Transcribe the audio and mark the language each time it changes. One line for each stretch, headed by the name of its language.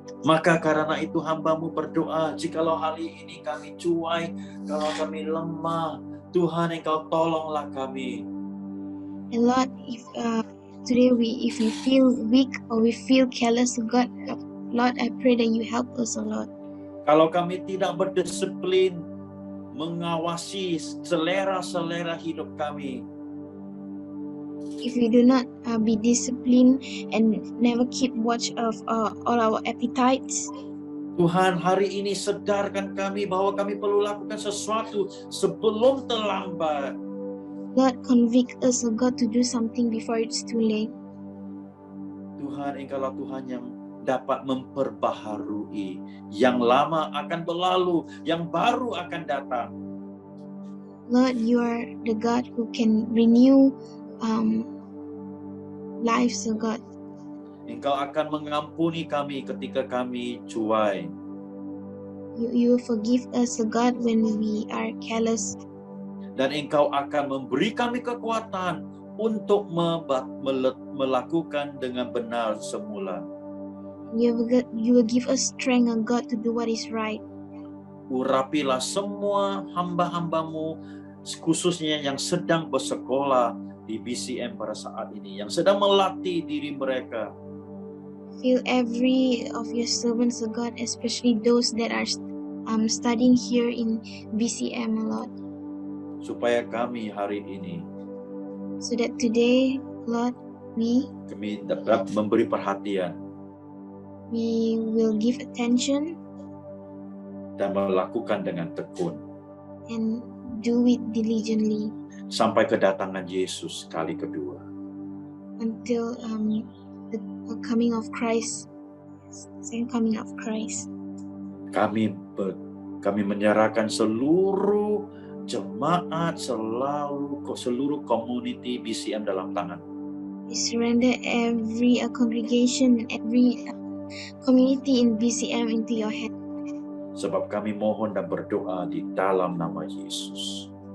Malay: Maka karena itu hambamu berdoa, jikalau hari ini kami cuai, kalau kami lemah, Tuhan Engkau tolonglah kami.
English: And Lord, if today if we feel weak or we feel careless, God, Lord, I pray that you help us, O Lord.
Malay: Kalau kami tidak berdisiplin mengawasi selera-selera hidup kami,
English: if we do not be disciplined and never keep watch of all our appetites,
Malay: Tuhan hari ini sedarkan kami bahwa kami perlu lakukan sesuatu sebelum terlambat.
English: Lord, convict us, O God, to do something before it's too late.
Malay: Tuhan, Engkaulah Tuhan yang dapat memperbaharui. Yang lama akan berlalu, yang baru akan datang.
English: Lord, you are the God who can renew lives, O God.
Malay: Engkau akan mengampuni kami ketika kami cuai.
English: You forgive us, O God, when we are careless.
Malay: Dan Engkau akan memberi kami kekuatan untuk melakukan dengan benar semula.
English: You will give us strength, O God, to do what is right.
Malay: Urapilah semua hamba-hambamu, khususnya yang sedang bersekolah di BCM pada saat ini, yang sedang melatih diri mereka.
English: Fill every of your servants, O God, especially those that are studying here in BCM, O Lord.
Malay: Supaya kami hari ini,
English: so that today, Lord,
Malay: kami dapat memberi perhatian
English: we will give attention
Malay: dan melakukan dengan tekun
English: and do it diligently
Malay: sampai kedatangan Yesus kali kedua.
English: Until the coming of Christ, second coming of Christ.
Malay: Kami menyerahkan seluruh jemaat, seluruh community BCM dalam tangan.
English: We surrender every congregation, every community in BCM into your hand.
Malay: Sebab kami mohon dan berdoa di dalam nama Yesus.